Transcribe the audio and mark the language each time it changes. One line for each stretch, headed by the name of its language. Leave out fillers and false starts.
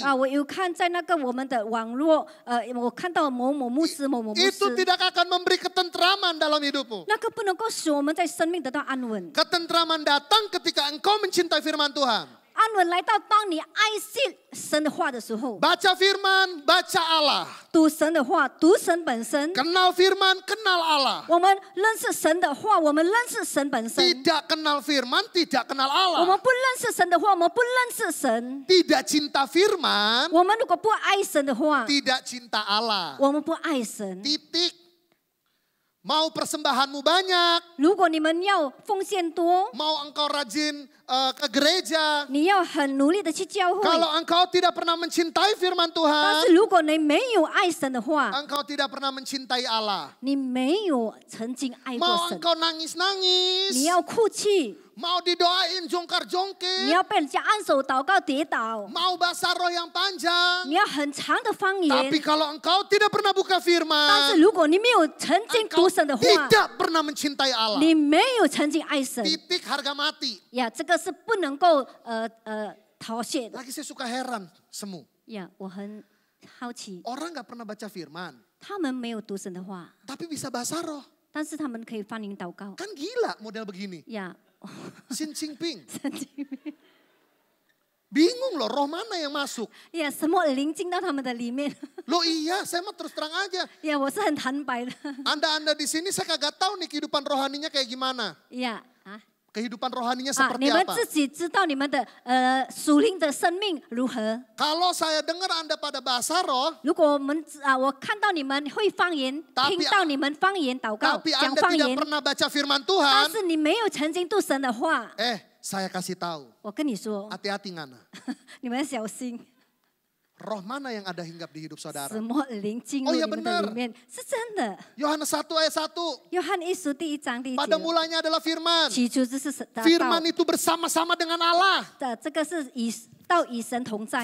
Chinese: 我有看在那个我们的网络，我看到某某牧师、某某牧
Indonesian: Itu
Chinese: 师，
Indonesian: tidak akan memberi ketentraman dalam hidupmu.
Chinese: 那个不能够使我们在生命得到安稳。
Indonesian: Ketentraman datang ketika engkau mencintai firman Tuhan.
Chinese: 安稳来到当你爱惜神的话的时候，
Indonesian: Baca firman, baca Allah.
Chinese: 读神的话，读神本身。
Indonesian: Kenal firman, kenal Allah.
Chinese: 我们认识神的话，我们认识神本身。
Indonesian: Tidak kenal firman, tidak kenal
Chinese: 我
Indonesian: Allah.
Chinese: 们不认识神的话，我们不认识神。
Indonesian: Tidak cinta firman,
Chinese: 我们如果不爱神的话，
Indonesian: tidak cinta Allah.
Chinese: 我们不爱神。
Indonesian: Titik. Mau persembahanmu banyak,
Chinese: 如果你们要奉献多，
Indonesian: mau engkau rajin ke gereja.
Chinese: 你要很努力的去教会。
Indonesian: Kalau engkau tidak pernah mencintai firman Tuhan,
Chinese: 是如果你没有爱神的话，
Indonesian: engkau tidak pernah mencintai Allah.
Chinese: 你没有曾经爱过
Indonesian: Mau
Chinese: 神，
Indonesian: engkau nangis-nangis,
Chinese: 你要哭泣，
Indonesian: mau didoain
Chinese: 你
Indonesian: jongkar-jongkir,
Chinese: 要被人家按手祷告跌倒，
Indonesian: mau bahasa roh yang panjang.
Chinese: 你要很长的方言。
Indonesian: Tapi kalau engkau tidak pernah buka
Chinese: 但是
Indonesian: firman,
Chinese: 如果你没有曾经
Indonesian: engkau
Chinese: 读神的话，
Indonesian: tidak pernah mencintai Allah.
Chinese: 你没有曾经爱神
Indonesian: Titik harga mati.
Chinese: 呀，这个是不能够逃卸的
Indonesian: Lagi saya suka heran semu.
Chinese: 呀。我很好奇，
Indonesian: Orang gak pernah baca firman,
Chinese: 他们没有读神的话，
Indonesian: tapi bisa bahasa roh.
Chinese: 但是他们可以方言祷告
Indonesian: Kan gila model begini.
Chinese: 呀。 Xi Jinping. 神经病
Indonesian: Bingung loh roh mana yang masuk.
Chinese: 呀，什么灵进到他们的里面
Indonesian: Loh iya, saya mah terus terang aja.
Chinese: 呀？我是很坦白的
Indonesian: Anda di sini saya kagak tahu nih kehidupan rohaninya kayak gimana.
Chinese: 呀。
Indonesian: Kehidupan rohaninya
Chinese: 啊，
Indonesian: seperti
Chinese: 你们
Indonesian: apa.
Chinese: 自己知道你们的属灵的生命如何？
Indonesian: Kalau saya dengar Anda pada bahasa roh,
Chinese: 如果我看到你们会方言，
Indonesian: Tapi-
Chinese: 听到你们方言祷告
Indonesian: tapi
Chinese: 讲
Indonesian: Anda
Chinese: 方
Indonesian: tidak
Chinese: 言，
Indonesian: pernah baca firman
Chinese: 但
Indonesian: Tuhan,
Chinese: 是你没有曾经读神的话，
Indonesian: saya kasih tahu,
Chinese: 我跟你说，
Indonesian: hati-hati ngana.
Chinese: 你们要小心，
Indonesian: Roh mana yang ada hinggap di hidup saudara?
Chinese: 什么灵进入 Oh 你
Indonesian: iya
Chinese: 们的
Indonesian: benar
Chinese: 里面，是真的。
Indonesian: Yohanes 1 ayat 1.
Chinese: 约翰一书第1章第1
Indonesian: Pada
Chinese: 节，
Indonesian: mulanya adalah firman.
Chinese: 起初就是神的
Indonesian: Firman itu bersama-sama dengan Allah.
Chinese: 的，这个是与神同在，